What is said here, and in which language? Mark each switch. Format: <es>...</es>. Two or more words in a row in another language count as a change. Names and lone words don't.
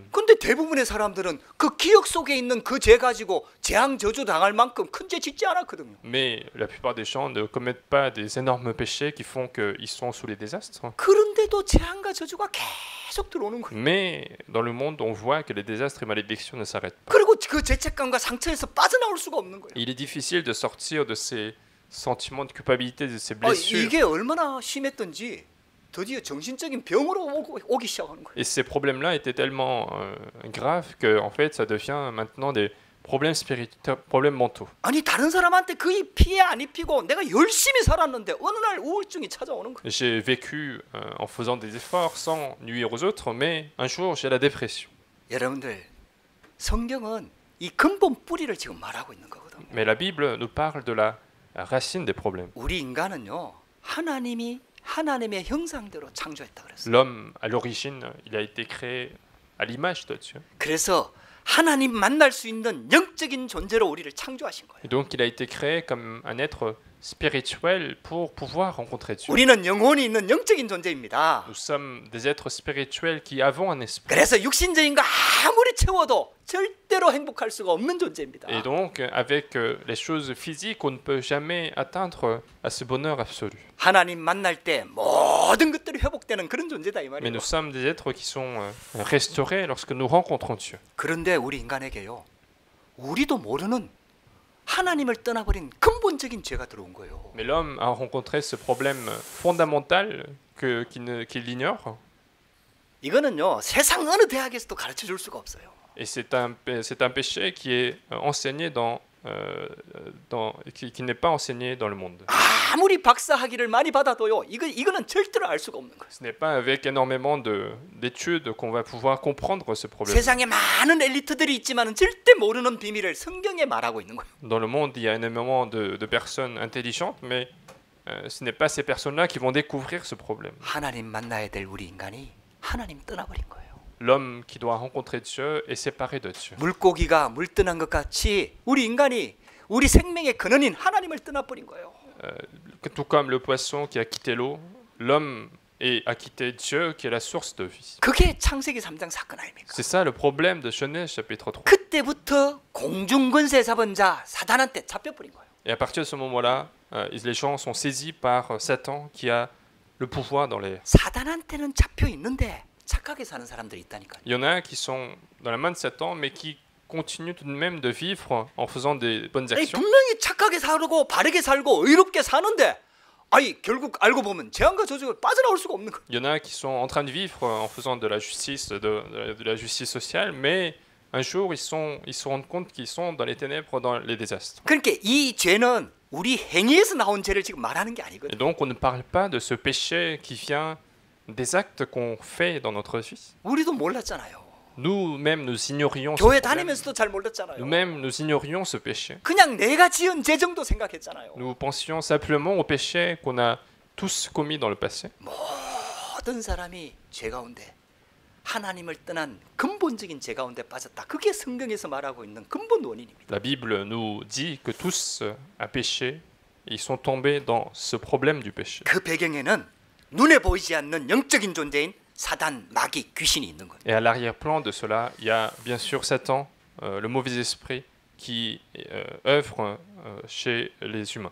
<ko>근데 대부분의 사람들은 그 기억 속에 있는 그 죄 가지고 재앙 저주 당할 만큼 큰 죄 짓지 않았거든요.</ko> <fr>Mais la plupart des gens ne commettent pas des énormes péchés qui font qu'ils sont sous les désastres.</fr> <ko>그런데도 재앙과 저주가 계속 들어오는 거예요.</ko> <fr>Mais dans le monde, on voit que les désastres et malédictions ne s'arrêtent pas.</fr> <ko>그리고 그 죄책감과 상처에서 빠져나올 수가 없는 거예요.</ko> <fr>Il est difficile de sortir de ces sentiments de culpabilité, de ces blessures.</fr> <ko>이게 얼마나 심했던지 드디어 정신적인 병으로 오기 시작하는 거예요.</ko> <fr>Et ces problèmes-là étaient tellement graves que en fait, ça devient maintenant des problèmes spirituels, problèmes mentaux.</fr> <ko>아니 다른 사람한테 거의 피해 안 입히고 내가 열심히 살았는데 어느 날 우울증이 찾아오는 거예요.</ko> <fr>J'ai vécu en faisant des efforts sans nuire aux autres, mais un jour j'ai la dépression.</fr> <ko>여러분들 성경은 이 근본 뿌리를 지금 말하고 있는 거거든요.</ko> <fr>Mais la Bible nous parle de la racine des problèmes.</fr> <ko>우리 인간은요 하나님이 하나님의 형상대로 창조했다 그랬어요.</ko> <fr>L'homme, à l'origine, il a été créé à l'image de Dieu.</fr> <ko>그래서 하나님 만날 수 있는 영적인 존재로 우리를 창조하신 거예요.</ko> <fr>Et donc il a été créé comme un être spirituels pour pouvoir rencontrer Dieu.</fr> <ko>우리는 영혼이 있는 영적인 존재입니다.</ko> <fr>Nous sommes des êtres spirituels qui avons un esprit.</fr> <ko>그래서 육신적인 거 아무리 채워도 절대로 행복할 수가 없는 존재입니다.</ko> <fr>Et donc, avec les choses physiques, on ne peut jamais atteindre à ce bonheur absolu.</fr> <ko>하나님 만날 때 모든 것들이 회복되는 그런 존재다 이</ko> <fr>Mais</fr> <ko>말이에요.</ko> <fr>nous sommes des êtres qui sont restaurés lorsque nous rencontrons Dieu.</fr> <ko>그런데 우리 인간에게요, 우리도 모르는 하나님을 떠나버린 근본적인 죄가 들어온 거예요.</ko> <fr>Mais l'homme a rencontré ce problème fondamental qu'il ignore.</fr> <ko>이거는요, 세상 어느 대학에서도 가르쳐 줄 수가 없어요.</ko> <fr>Et c'est un péché qui est enseigné qui n'est pas enseigné dans le monde.</fr> <ko>아무리 박사 학위를 많이 받아도요, 이거는 절대로 알 수가 없는 거예요.</ko> <fr>Ce n'est pas avec énormément d'études qu'on va pouvoir comprendre ce problème.</fr> <ko>세상에 많은 엘리트들이 있지만은 절대 모르는 비밀을 성경에 말하고 있는 거예요.</ko> <fr>Dans le monde, il y a énormément de personnes intelligentes, mais ce n'est pas ces personnes-là qui vont découvrir ce problème.</fr> <ko>하나님 만나야 될 우리 인간이 하나님 떠나버린 거예요.</ko> <fr>L'homme qui doit rencontrer Dieu est séparé de Dieu.</fr> <ko>물고기가 물 떠난 것 같이 우리 인간이 우리 생명의 근원인 하나님을 떠나버린 거예요.</ko> <fr>Tout comme le poisson qui a quitté l'eau, l'homme a quitté Dieu qui est la source de vie.</fr> <ko>그게 창세기 3장 사건 아닙니까?</ko> <fr>C'est ça le problème de Genèse chapitre 3.</fr> <ko>그때부터 공중권세 잡은 자 사단한테 잡혀버린 거예요.</ko> <fr>Et à partir de ce moment-là, les gens sont saisis par Satan qui a le pouvoir dans l'air.</fr> <ko>사단한테는 잡혀 있는데 착하게 사는 사람들이 있다니까요.</ko> <fr>Il y en a qui sont dans la main de Satan, mais qui continuent tout de même de vivre en faisant des bonnes</fr> <ko>아니,</ko> <fr>actions.</fr> <ko>분명히 착하게 살고 바르게 살고 의롭게 사는데 아니 결국 알고 보면 재앙과 저주가 빠져나올 수가 없는 거예요.</ko> <fr>Il y en a qui sont en train de vivre en faisant de la justice, de la justice sociale, mais un jour ils se rendent compte qu'ils sont dans les ténèbres, dans les désastres.</fr> <ko>그러니까 이 죄는 우리 행위에서 나온 죄를 지금 말하는 게</ko> <fr>Et</fr> <ko>아니거든요.</ko> <fr>donc on ne parle pas de ce péché qui vient des actes qu'on fait dans notre vie.</fr> <ko>우리도 몰랐잖아요.</ko> <fr>Nous-mêmes, nous ignorions ce</fr> <ko>교회</ko> <fr>problème.</fr> <ko>다니면서도 잘 몰랐잖아요.</ko> <fr>Nous-mêmes, nous ignorions ce péché.</fr> <ko>그냥 내가 지은 죄 정도 생각했잖아요.</ko> <fr>Nous pensions simplement au péché qu'on a tous commis dans le passé.</fr> <ko>모든 사람이 죄 가운데 하나님을 떠난 근본적인 죄 가운데 빠졌다. 그게 성경에서 말하고 있는 근본 원인입니다.</ko> <fr>La Bible nous dit que tous ont péché et ils sont tombés dans ce problème du péché.</fr> <ko>그 배경에는 눈에 보이지 않는 영적인 존재인 사단, 마귀, 귀신이 있는 거예요.</ko> <fr>Et à l'arrière-plan de cela, il y a bien sûr Satan, le mauvais esprit, qui œuvre chez les humains.</fr>